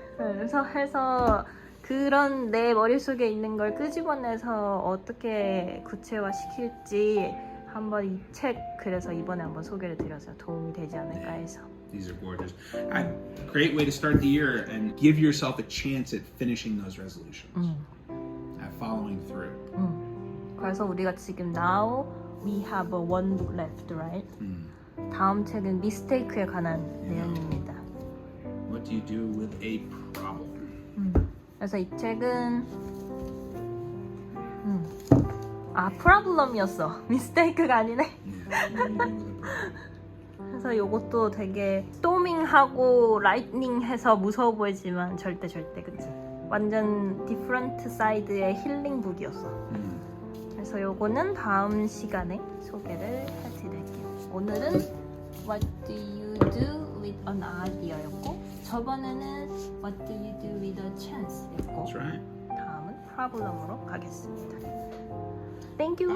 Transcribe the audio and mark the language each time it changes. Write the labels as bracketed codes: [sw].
[ko] 그래서 해서 그런 내 머릿속에 있는 걸 끄집어내서 어떻게 구체화 시킬지 한번 이 책 그래서 이번에 한번 소개를 드려서 도움이 되지 않을까 해서. [en] These are gorgeous. Great way to start the year and give yourself a chance at finishing those resolutions. At following through. [ko] 그래서 우리가 지금 [en] now we have one book left, right? [ko] 다음 책은 미스테이크에 관한 내용입니다. [en] What do you do with a problem? [ko] 그래서 이 책은 problem이었어. 미스테이크가 아니네. [en] Yeah, what do you do with a problem? [ko] 그래서 이것도 되게 스토밍하고 라이트닝해서 무서워 보이지만 절대 그치? 완전 디프런트 사이드의 힐링 북이었어. 그래서 요거는 다음 시간에 소개를 해드릴게요. 오늘은 What do you do with an idea였고 저번에는 What do you do with a chance였고 [en] That's right. [ko] 다음은 problem으로 가겠습니다. [en] Thank you.